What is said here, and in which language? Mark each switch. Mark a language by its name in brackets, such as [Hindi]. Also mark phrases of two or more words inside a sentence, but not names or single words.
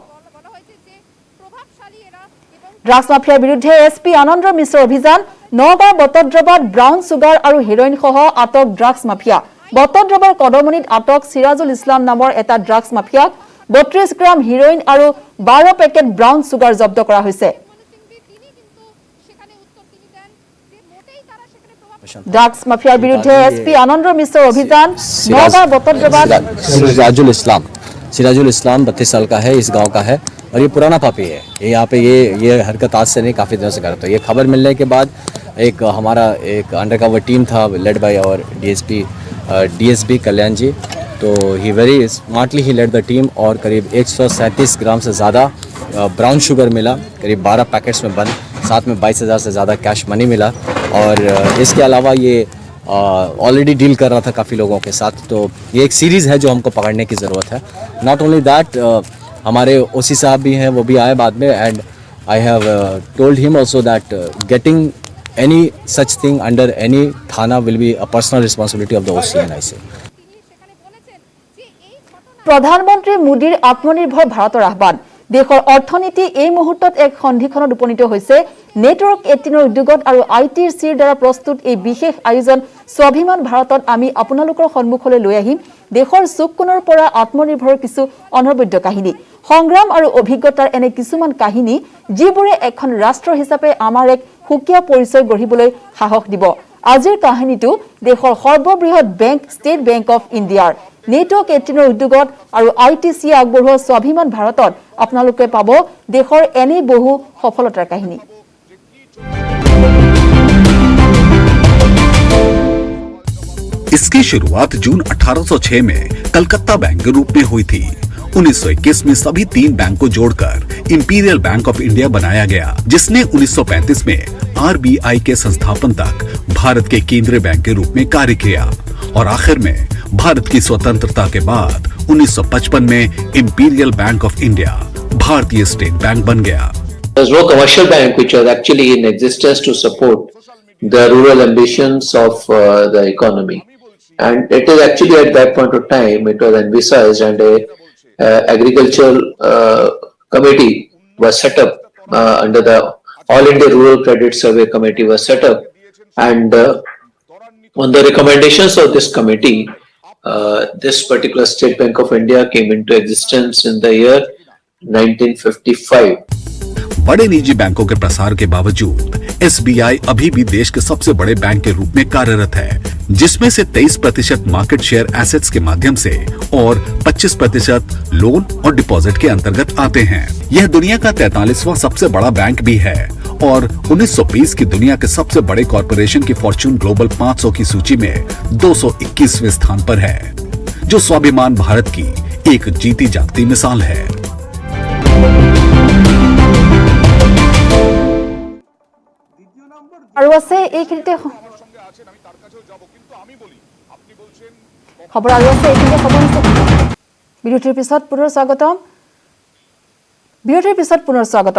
[Assamese] ড্ৰাগছ মাফিয়াৰ বিৰুদ্ধে এছপি আনন্দ মিশ্ৰৰ অভিযান নগাঁও বটদ্ৰৱাত [English] brown sugar [Assamese] আৰু হেৰইন সহ আটক ড্ৰাগছ মাফিয়া বটদ্ৰৱাৰ কদমনিত আটক সিৰাজুল ইছলাম নামৰ এটা ড্ৰাগছ মাফিয়াক 32 গ্ৰাম হেৰইন আৰু 12 পেকেট [English] brown sugar [Assamese] জব্দ কৰা হৈছে ড্ৰাগছ মাফিয়াৰ বিৰুদ্ধে এছপি আনন্দ মিশ্ৰৰ অভিযান নগাঁও বটদ্ৰৱাত [Hindi] सिराजुल इस्लाम 32 साल का है इस गांव का है और ये पुराना पापी है ये यहाँ पे ये हरकत आज से नहीं काफ़ी दिनों से करता है ये खबर मिलने के बाद हमारा एक [English] undercover team [Hindi] था [English] led by [Hindi] और डीएसपी कल्याण जी तो [English] he very smartly he led the team [Hindi] और करीब 137 ग्राम से ज़्यादा ब्राउन शुगर मिला करीब 12 पैकेट्स में बंद साथ में 22,000 से ज़्यादा [English] cash money [Hindi] मिला और इसके अलावा ये [English] already deal [Hindi] कर रहा था काफ़ी लोगों के साथ तो ये एक सीरीज़ है जो हमको पकड़ने की ज़रूरत है [English] not only that [Hindi] हमारे ओसी साहब भी हैं वो भी आए बाद में [English] and I have told him also that getting any such thing under any thana will be a personal responsibility of the OC and I say [Assamese] প্ৰধানমন্ত্ৰী মোদীৰ আত্মনিৰ্ভৰ ভাৰতৰ আহ্বান দেশৰ অৰ্থনীতি এই মুহূৰ্তত এক সন্ধিখনত উপনীত হৈছে নেটৱৰ্ক 18 উদ্যোগত আৰু আইটিচিৰ দ্বাৰা প্ৰস্তুত এই বিশেষ আয়োজন স্বাভিমান ভাৰতত আমি আপোনালোকৰ সন্মুখলৈ লৈ আহিম দেশৰ চুককোণৰ পৰা আত্মনিৰ্ভৰৰ কিছু অনবদ্য কাহিনী সংগ্ৰাম আৰু অভিজ্ঞতাৰ এনে কিছুমান কাহিনী যিবোৰে এখন ৰাষ্ট্ৰ হিচাপে আমাৰ এক সুকীয়া পৰিচয় গঢ়িবলৈ সাহস দিব আজিৰ কাহিনীটো দেশৰ সৰ্ববৃহৎ বেংক ষ্টেট বেংক অফ ইণ্ডিয়াৰ নেটৱৰ্ক 18ৰ উদ্যোগত আৰু ITC আগবঢ়োৱা স্বাভিমান ভাৰতত আপোনালোকে পাব দেশৰ এনে বহু সফলতাৰ কাহিনী। [Hindi] इसकी शुरुआत जून 1806 में कलकत्ता बैंक के रूप में हुई थी। 1921 में सभी 3 बैंक को जोड़कर इंपीरियल बैंक ऑफ इंडिया बनाया गया, जिसने 1935 में RBI के संस्थापन तक भारत के केंद्रीय बैंक के रूप में कार्य किया और आखिर में भारत की स्वतंत्रता के बाद 1955 में इंपीरियल बैंक ऑफ इंडिया भारतीय स्टेट बैंक बन गया। [English] There was no commercial bank which was actually in existence to support the rural ambitions of the economy. And it is actually at that point of time, it was envisaged and a agricultural committee was set up under the All India Rural Credit Survey Committee was set up. And on the recommendations of this committee, this particular State Bank of India came into existence in the year 1955. [Hindi] बड़े निजी बैंकों के प्रसार के बावजूद SBI अभी भी देश के सबसे बड़े बैंक के रूप में कार्यरत है, जिसमें से 23% [English] market share assets [Hindi] के माध्यम से और 25% लोन और डिपॉजिट के अंतर्गत आते हैं। यह दुनिया का 43वां सबसे बड़ा बैंक भी है और 1920 की दुनिया के सबसे बड़े कॉरपोरेशन की फॉर्च्यून ग्लोबल 500 की सूची में 221वें स्थान पर है, जो स्वाभिमान भारत की एक जीती जागती मिसाल है। [Assamese] আৰু আছে এইখিনিতে খবৰ আৰু আছে এইখিনিতে খবৰ বিৰতিৰ পিছত পুনৰ স্বাগতম।